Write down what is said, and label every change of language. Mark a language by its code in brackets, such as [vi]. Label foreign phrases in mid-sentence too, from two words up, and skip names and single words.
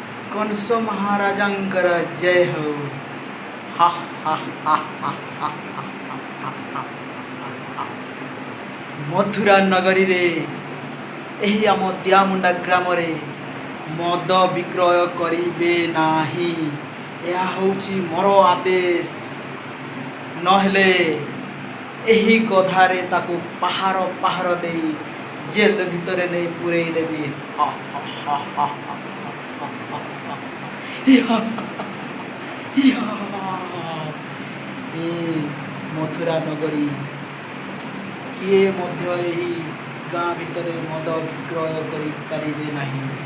[or] କଂସ ମହାରାଜାଙ୍କର ଜୟ ହୋ। ହା ହା ହା ହା ହା ମଥୁରା ନଗରୀ ରେ ଏହି ଆମ ଦିଆମୁଣ୍ଡା ଗ୍ରାମ ରେ ମଦ ବିକ୍ରୟ କରିବେ ନାହିଁ। ଏହା ହେଉଛି ମୋର ଆଦେଶ। ନହେଲେ ଏହି ଗଧାରେ ତାକୁ ପାହାର ପାହାର ଦେଇ ଜେଲ ଭିତରେ ନେଇ ପୁରେଇ ଦେବି। ଏ ମଥୁରା ନଗରୀ କିଏ ମଧ୍ୟ ଏହି ଗାଁ ଭିତରେ ମଦ ବିକ୍ରୟ କରିପାରିବେ ନାହିଁ।